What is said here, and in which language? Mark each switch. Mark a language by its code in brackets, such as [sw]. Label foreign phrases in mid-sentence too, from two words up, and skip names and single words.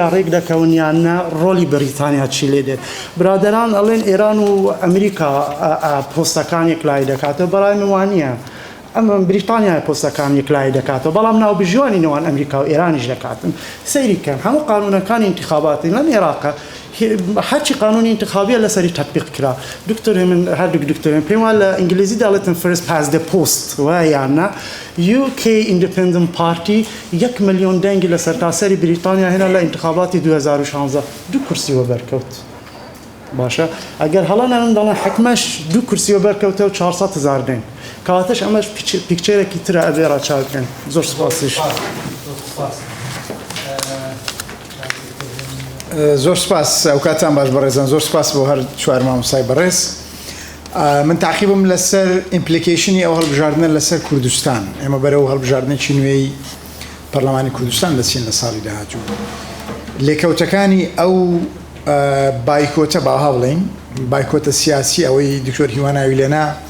[ckb] ڕێک دەکەون یان نا ڕۆلی بریتانیا چی لێ دێت برادران ئەڵێن ئێران و ئەمریکا پۆستەکانێک لای دەکاتەوە بەڕای من وانە ئەمە بریتانیا پۆستەکانێک لای دەکاتەوە بەڵام ناو بژیوانی نێوان ئەمریکا و ئێرانیش دەکاتن سەیری کەن هەموو قانونەکانی انتخاباتی لەم عێراقە هەرچی قانونی انتخابیە لەسەری تطبیق کرا دکتۆر من هەردوو دکتۆرم پێم وایە لە ئینگلیزی دەڵێتن [en] first past the post [ckb] وایانە UK Independent Party 1 ملیۆن دەنگی لە سەرتاسەری بریتانیا هێنا لە انتخاباتی 2016 دوو کورسیوە بەرکەوت باشە ئەگەر هەڵا نەوەم دەڵێن حکمەش دوو کورسیوە بەرکەوتە و 400,000 دەنگ کەواتەش ئەمەش پیکچێرێکی ترە ئەبێ ڕاچاوکەن زۆر سپاسیش زۆر سپاس ئەو کاتان باش بەڕێزان زۆر سپاس بۆ هەر چوار مامۆستای بەڕێز من تاقیبم لەسەر ئیمپلیکیشنی ئەو هەڵبژاردنە لەسەر کوردستان ئێمە بەرەو هەڵبژاردنێکی نوێی پەرلەمانی کوردستان دەچین لە ساڵی داهاتوو لێکەوتەکانی ئەو بایکۆتە باها بڵێن بایکۆتە سیاسی ئەوەی دکتۆر هیواناوی لێنا